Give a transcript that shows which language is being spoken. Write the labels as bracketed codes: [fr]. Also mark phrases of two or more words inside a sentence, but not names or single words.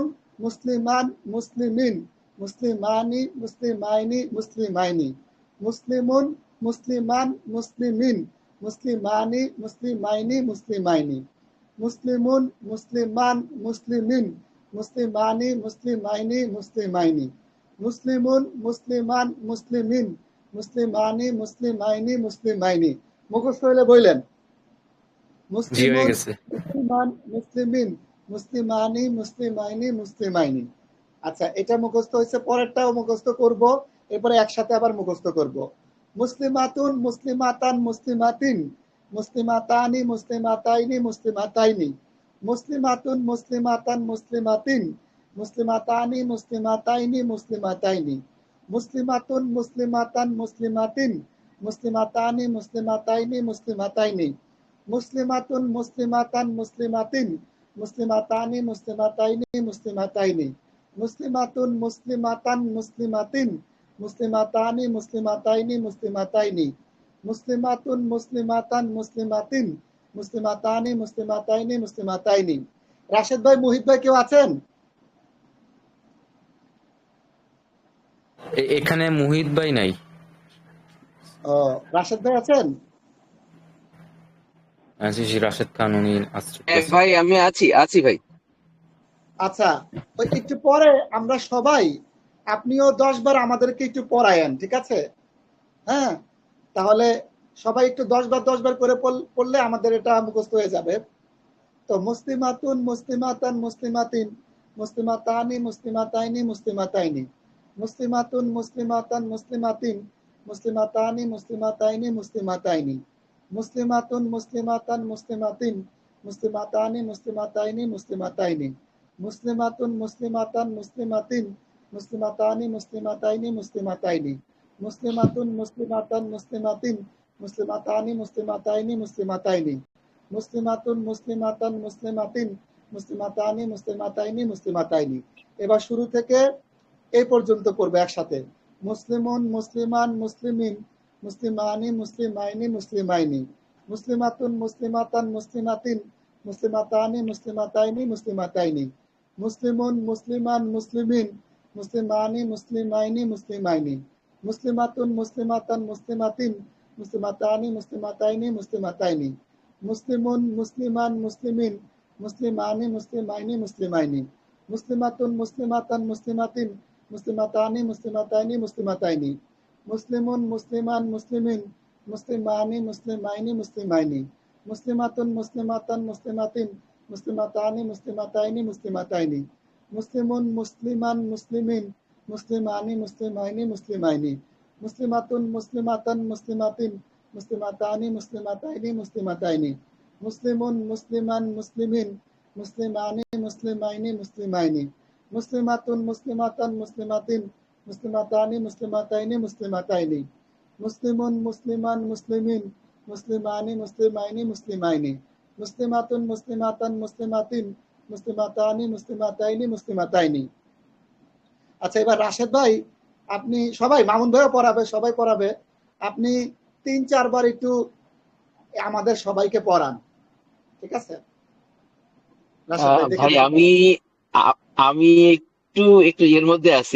[ar] مسلمان مسلمين، مسلمانِ مسلمَينِ مسلمَينِ، مسلمون مسلمان مسلمين، مسلمانِ مسلمَينِ مسلمَينِ، مسلمون مسلمان مسلمين، مسلمانِ مسلمَينِ مسلمَينِ، مسلمون مسلمان مسلمين, مسلمانِ مسلمَينِ مسلمَينِ. [bn] মুখস্থ হইলে বললেন [ar] مسلمون مسلمان مسلمين، مسلمانِ مسلمَينِ مسلمَينِ. [bn] আচ্ছা, এটা মুখস্থ হয়েছে, পরেরটাও মুখস্থ করব, এরপরে একসাথে আবার মুখস্থ করব। [ar] مسلمةٌ مسلمةً مسلمةٍ، مسلمتانِ مسلمتَينِ مسلمتَينِ، مسلمةٌ مسلمةً مسلمةٍ, مسلمتانِ مسلمتَينِ مسلمتَينِ، مسلمةٌ مسلمةً مسلمةٍ، مسلمتانِ مسلمتَينِ مسلمتَينِ، مسلمةٌ مسلمةً مسلمةٍ، مسلمتانِ مسلمتَينِ مسلمتَينِ، مسلمةٌ مسلمةً مسلمةٍ، مسلمتانِ مسلمتَينِ مسلمتَينِ، مسلمةٌ مسلمةً مسلمةٍ، مسلمتانِ مسلمتَينِ مسلمتَينِ. [bn] রাশেদ ভাই, মুহিত ভাই, কেউ আছেন? এখানে মুহিত ভাই নাই। ও, রাশেদ ভাই আছেন? রাশেদ খান উনি ভাই আমি আছি ভাই। আচ্ছা, ওই একটু পরে আমরা সবাই, আপনিও 10 বার আমাদেরকে একটু পড়ায়েন, ঠিক আছে? হ্যাঁ, তাহলে সবাই একটু 10 বার করে পড়লে আমাদের এটা মুখস্থ হয়ে যাবে। [ar] তো مسلمةٌ مسلمةً مسلمةٍ، مسلمتانِ مسلمتَينِ مسلمتَينِ، مسلمةٌ مسلمةً مسلمةٍ، مسلمتانِ مسلمتَينِ مسلمتَينِ، مسلمةٌ مسلمةً مسلمةٍ، مسلمتانِ مسلمتَينِ مسلمتَينِ، مسلمةٌ مسلمةً مسلمةٍ، مسلمتانِ مسلمتَينِ مسلمتَينِ، مسلمةٌ مسلمةً مسلمةٍ، مسلمتانِ مسلمتَينِ مسلمتَينِ، مسلمةٌ مسلمةً مسلمةٍ، مسلمتانِ مسلمتَينِ مسلمتَينِ. [bn] এবার শুরু থেকে এই পর্যন্ত পড়বে একসাথে। [ar] مسلمون مسلمان مسلمين, مسلمانِ مسلمَينِ مسلمَينِ، مسلمةٌ مسلمةً مسلمةٍ, مسلمتانِ مسلمتَينِ مسلمتَينِ, مسلمون مسلمان مسلمين, مسلمانِ مسلمَينِ مسلمَينِ، مسلمةٌ مسلمةً مسلمةٍ، مسلمتانِ مسلمتَينِ مسلمتَينِ, مسلمون مسلمان مسلمين, مسلمانِ مسلمَينِ مسلمَينِ، مسلمةٌ مسلمةً مسلمةٍ، مسلمتانِ مسلمتَينِ مسلمتَينِ, مسلمون مسلمان مسلمين, مسلمانِ مسلمَينِ مسلمَينِ، مسلمةٌ مسلمةً مسلمةٍ، مسلمتانِ مسلمتَينِ مسلمتَينِ, مسلمون مسلمان মুসলিমিন, مسلمانِ مسلمَينِ مسلمَينِ، مسلمةٌ مسلمةً مسلمةٍ، مسلمتانِ مسلمتَينِ مسلمتَينِ, مسلمون مسلمان مسلمين, مسلمانِ مسلمَينِ مسلمَينِ، مسلمةٌ مسلمةً مسلمةٍ، مسلمتانِ مسلمتَينِ مسلمتَينِ, مسلمون مسلمان مسلمين, مسلمانِ مسلمَينِ مسلمَينِ، مسلمةٌ مسلمةً مسلمةٍ، مسلمتانِ مسلمتَينِ مسلمتَينِ. [bn] আচ্ছা, এবার রাশেদ ভাই, আপনি সবাই, মামুন ভাইও পড়াবে, সবাই পড়াবে, আপনি 3-4 বার একটু আমাদের সবাইকে পড়ান, ঠিক আছে? রাশেদ ভাই দেখে ভাই আমি একটু একটু এর মধ্যে আছি।